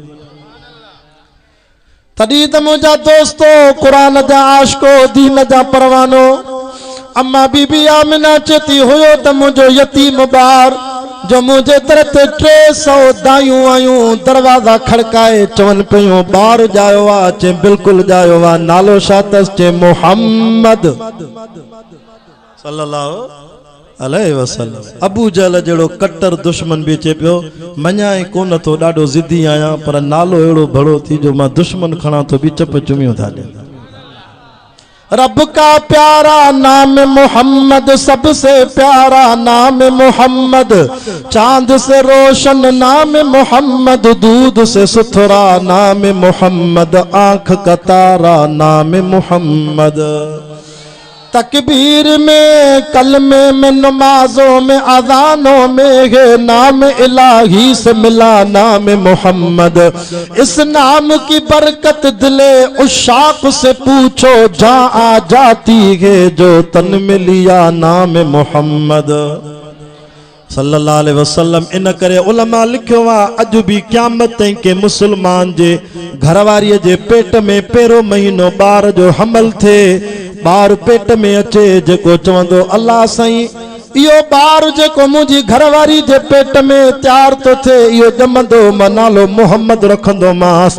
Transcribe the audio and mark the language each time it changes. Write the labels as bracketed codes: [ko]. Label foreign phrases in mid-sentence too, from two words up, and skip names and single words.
[sd] तॾहिं त मुंहिंजा दोस्तो, क़ुरान जा आशिको, दीन जा परवानो, अम्मा बीबी आमिना चेती हुयो त मुंहिंजो यतीम ॿार जो मुंहिंजे दर ते 300 दायूं आयूं, दरवाज़ा खड़काए चवनि पियूं ॿार ॼायो आहे। चए बिल्कुलु ॼायो आहे। नालो छा अथसि? चए मुहम्मद [ar] صلى الله عليه وسلم. [sd] अबू जहल जहिड़ो कट्टर दुश्मन बि चए पियो मञाए कोन थो, ॾाढो ज़िदी आहियां, पर नालो अहिड़ो भड़ो थी जो मां दुश्मन खणा थो बि चप चुमियूं था ॾियनि। [hi] रब का प्यारा नाम मोहम्मद, सबसे प्यारा नाम मोहम्मद, चांद से रोशन नाम मोहम्मद, दूध से सुथरा नाम मोहम्मद, आंख का तारा नाम मोहम्मद। तकबीर में, कलमे में, नमाजों में, अज़ानों में है नाम इलाही से मिला नाम मोहम्मद। इस नाम की बरकत दिले उशाक से पूछो, जहाँ आ जाती है जो तन में लिया नाम मोहम्मद [ar] صلى الله عليه وسلم. [sd] इन करे उलमा लिखियो आहे अॼु बि क़यामत ताईं के मुस्लमान जे घरवारीअ जे पेट में पहिरियों महीनो ॿार जो हमल थिए, ॿार पेट में अचे, जेको चवंदो अल्लाह साईं इहो ॿार जेको मुंहिंजी घरवारी जे पेट में तयारु थो थिए, इहो ॼमंदो मां नालो मोहम्मद रखंदोमांसि।